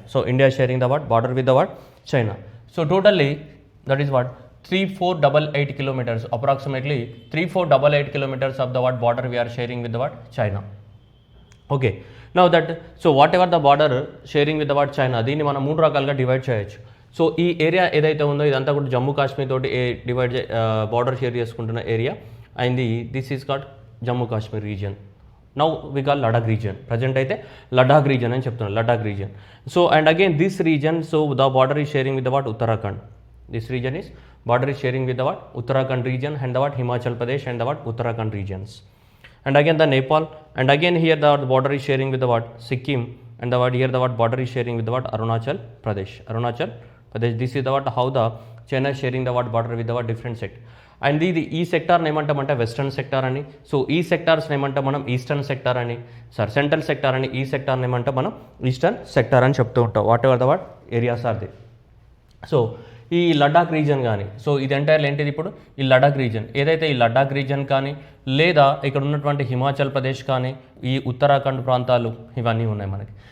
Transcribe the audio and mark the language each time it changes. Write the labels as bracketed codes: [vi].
[en] So India is sharing the what border with the what China. So totally that is what 3488 kilometers, approximately 3488 kilometers of the what border we are sharing with the what China. Okay, now that so whatever the border sharing with the what China, [te] దీన్ని మనం మూడు రకాలుగా divide చేయొచ్చు. So ఈ area ఏదైతే ఉందో ఇదంతా కూడా జమ్మూ కాశ్మీర్ తోటి డివైడ్ బార్డర్ షేర్ చేసుకుంటున్న area [en] And this is called Jammu Kashmir region. Now we call Ladakh region. Present [te] అయితే [en] Ladakh region [te] అని చెప్తున్నాను, [en] Ladakh region. So and again this region so the border is sharing with the what Uttarakhand. This region is border is sharing with the what Uttarakhand region and the what Himachal Pradesh and the what Uttarakhand regions, and again the Nepal, and again here the border is sharing with the what Sikkim, and the what here the what border is sharing with the what Arunachal Pradesh. This is the what how the China is sharing the what border with the what different sect. And the [te] ఈ సెక్టార్ని ఏమంటామంటే western sector అని. So ఈ సెక్టార్స్ని ఏమంటాం మనం eastern sector అని, central sector అని. ఈ సెక్టార్ని ఏమంటాం మనం ఈస్టర్న్ సెక్టార్ అని చెప్తూ ఉంటాం. [en] What ever the what areas are they. [te] So ఈ లడాక్ రీజన్ కానీ సో ఇది ఎంటైర్లు ఏంటిది ఇప్పుడు ఈ లడాక్ రీజన్ ఏదైతే ఈ లడాక్ రీజన్ కానీ లేదా ఇక్కడ ఉన్నటువంటి హిమాచల్ ప్రదేశ్ కానీ ఈ ఉత్తరాఖండ్ ప్రాంతాలు ఇవన్నీ ఉన్నాయి మనకి.